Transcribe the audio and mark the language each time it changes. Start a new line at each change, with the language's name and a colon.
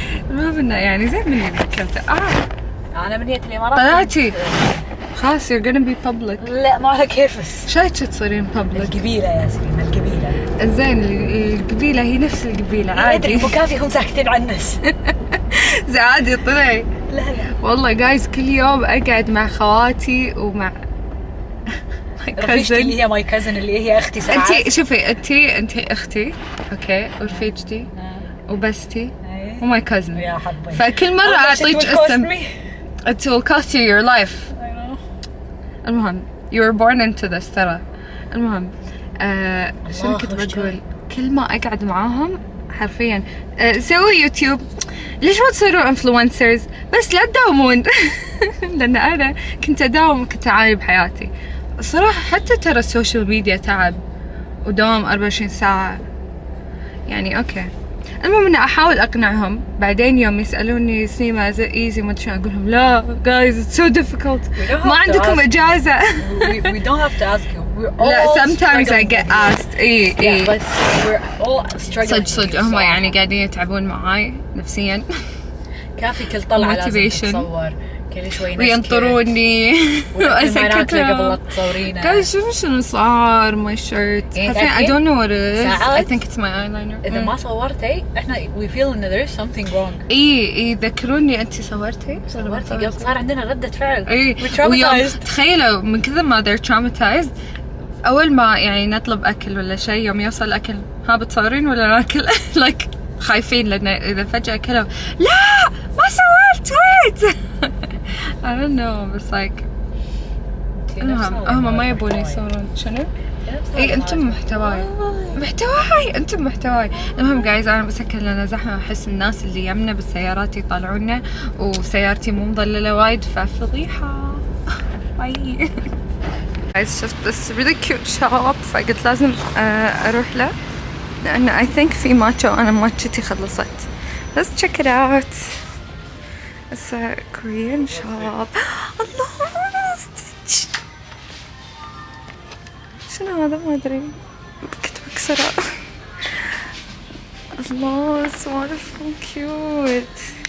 Arabic: المهم انه يعني زين مني ذكرته. أنا من نية الإمارات طلعتي خلاص
English: you're gonna be public.
Arabic: لا ما على كيفس. شايك تصيرين public. القبيلة يا سليم القبيلة. زين القبيلة هي نفس القبيلة عادي. أدري مكافي هم ساكتين عن الناس. زين عادي طلعي. لا والله جايز كل يوم أقعد مع خواتي ومع رفيجتي اللي هي ماي كازن اللي هي أختي ساعات. انتي شوفي انتي أختي اوكي ورفيجتي وبستي وماي كازن. يا حبي فكل مرة أعطيك اسم.
English: It will cost you your life.
Arabic: المهم
English: you were born into this ترى.
Arabic: المهم شنو كنت بقول؟ كل ما أقعد معاهم حرفيا سووا يوتيوب. ليش ما تصيروا انفلونسرز؟ بس لا تداومون. لأن أنا كنت أداوم كنت أعاني بحياتي صراحة. حتى ترى السوشيال ميديا تعب ودوام 24 ساعة يعني. أوكي المهم إني أحاول أقنعهم. بعدين يوم يسألوني سيما إيزي ما أدري أقول لهم لا
English: guys it's so difficult.
Arabic: ما عندكم إجازة.
English: we don't have to ask you.
Arabic: لا
English: sometimes I get asked.
Arabic: إيه
English: but we're all struggling.
Arabic: صدق هم يعني قاعدين يتعبون معاي نفسيا. كافي كل طلعة لازم
English: motivation.
Arabic: تتصور كل شوي وينطروني وأسكت قبل لا تصورينه. guys شوفوا شنو صار
English: my shirt. I don't know what it is. I think it's my eyeliner.
Arabic: إذا ما صورتي إحنا
English: we feel إن there is something wrong.
Arabic: إيه ذكروني أنتي صورتي قبل صار عندنا ردة فعل. إيه ويوم تخيلوا من كذا ما
English: they're traumatized.
Arabic: أول ما يعني نطلب أكل ولا شيء يوم يوصل الأكل ها بتصورين ولا ناكل؟ like خايفين لأن إذا فجأة كلوا لا ما صورت wait.
English: I don't know
Arabic: بس like المهم هم ما يبون يصورون شنو؟ اي انتم محتواي انتم محتواي. المهم جايز انا بسكر لنا زحمه. احس الناس اللي يمنا بالسيارات يطالعونا وسيارتي مو مظلله وايد ففضيحه. باي جايز شفت
English: this really cute shop
Arabic: فقلت لازم اروح له لان
English: I think
Arabic: في ماتشا وانا ماتشتي خلصت.
English: let's check it out. it's a Korean shop.
Arabic: الله ستيتش شنو هذا ما ادري كنت بكسره.
English: الله it's wonderful cute.